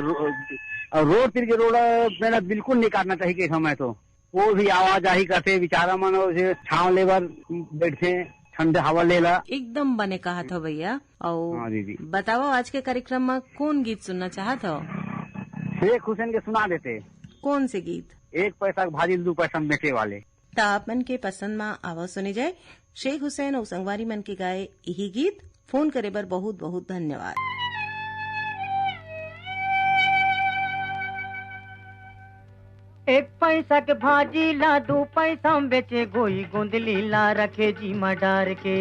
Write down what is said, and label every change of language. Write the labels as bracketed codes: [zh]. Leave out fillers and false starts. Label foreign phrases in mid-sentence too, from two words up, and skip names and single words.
[hne] रोड तिर के रोड पेड़ बिल्कुल नहीं काटना चाहिए के समय, तो वो भी आवाजाही करते बेचारा मन, छाव लेकर बैठते, ठंडे हवा लेला। एकदम बने कहा था भैया। और हाँ दीदी, बताओ आज के कार्यक्रम में कौन गीत सुनना चाहते हो? शेख हुसैन के सुना देते। कौन से गीत? 1 पैसा भाजी 2 पैसा में बेचे वाले। तो आप मन के पसंद में आवाज सुनी जाए। शेख हुसैन और संगवारी मन के गाए यही गीत। फोन करे बर बहुत बहुत धन्यवाद। एक पैसा के भाजी ला 2 पैसा में बेचे, गोई गुंदली ला रखे जी मडार के।